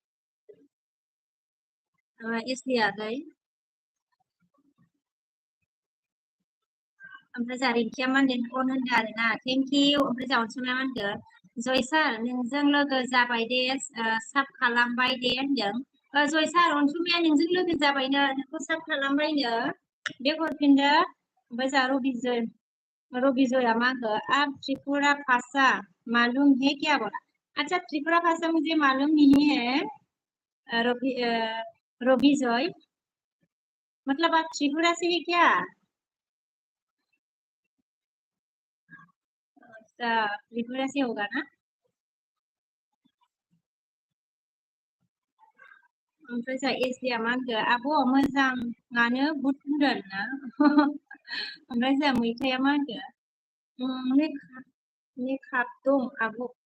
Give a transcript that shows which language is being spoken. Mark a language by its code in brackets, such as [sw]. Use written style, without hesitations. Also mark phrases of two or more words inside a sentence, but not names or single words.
[brx] एसडि आगै ओमफ्राय जोंहा रिंकिया मा होनदों फन होनदों आरोना [en] thank you [brx] ओमफ्राय जोंहा अनसुमाया मा होनदों जय सार नोंजों लोगो जाबाय दे साब खालामबाय दे होनदों जय सार अनसुमाया नोंजों लोगो जाबायनो नोंखौ साब खालामबायनो बे हरफिनदो ओमफ्राय जोंहा रबि जया मा होनखो [hi] आप त्रिपुरा भाषा मालूम है क्या बोला अच्छा त्रिपुरा भाषा मुझे मालूम नहीं है रवि जय मतलब आप त्रिपुरा से ही क्या त्रिपुरा से होगा ना [brx] ओमफ्राय जोंहा एसडिया मा होनखो आब' मोजाङानो बुट होनदों ना ओमफ्राय जोंहा मैथाया मा होनखो मेकाप दं आब'